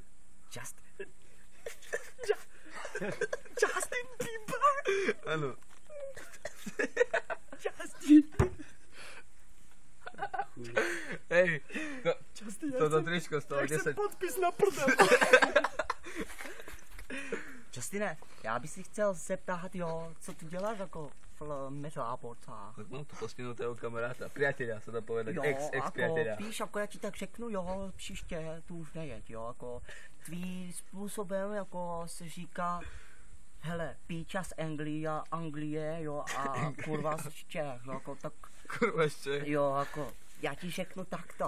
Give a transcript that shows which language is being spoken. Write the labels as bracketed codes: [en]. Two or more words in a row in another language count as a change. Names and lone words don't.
[sk] Justin Bieber? Áno. Justin. Hej, toto tričko stalo 10... Ja chcem podpis na prdel. [cs] Justine, já bych si chtěl zeptat, jo, co tu děláš jako v Metroportách? [sk] Tak mám tu postihnutého kamaráta, priateľa sa dá povedať, [cs] Jo, [sk] ex-priateľa. [cs] jako, víš, jako já ti tak řeknu, jo, příště tu už nejeď, jo, jako tvý způsobem, jako se říká, hele, píča z Anglie, jo, a kurva z Čech, jo, jako tak... Kurva z Čech? Jo, jako, já ti řeknu takto.